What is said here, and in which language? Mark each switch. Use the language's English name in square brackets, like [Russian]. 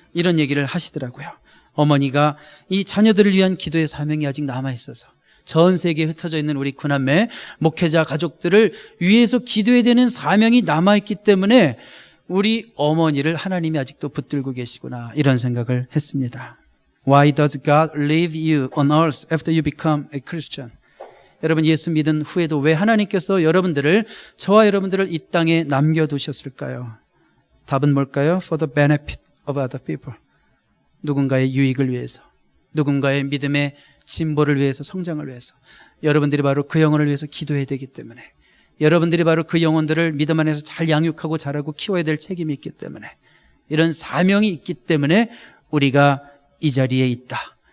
[Korean] 이런 얘기를 하시더라고요. 어머니가 이 자녀들을 위한 기도의 사명이 아직 남아있어서 전 세계에 흩어져 있는 우리 구남매 목회자 가족들을 위해서 기도해야 되는 사명이 남아있기 때문에 우리 어머니를 하나님이 아직도 붙들고 계시구나, 이런 생각을 했습니다. [English] Why does God leave you on earth after you become a Christian? [Korean] 여러분, 예수 믿은 후에도 왜 하나님께서 저와 여러분들을 이 땅에 남겨두셨을까요? 답은 뭘까요? [English] For the benefit of other people. [Korean] 누군가의 유익을 위해서, 누군가의 믿음의 진보를 위해서, 성장을 위해서. 여러분들이 바로 그 영혼을 위해서 기도해야 되기 때문에, 여러분들이 바로 그 영혼들을 믿음 안에서 잘 양육하고 자라고 키워야 될 책임이 있기 때문에, 이런 사명이 있기 때문에 우리가 이 자리에 있다.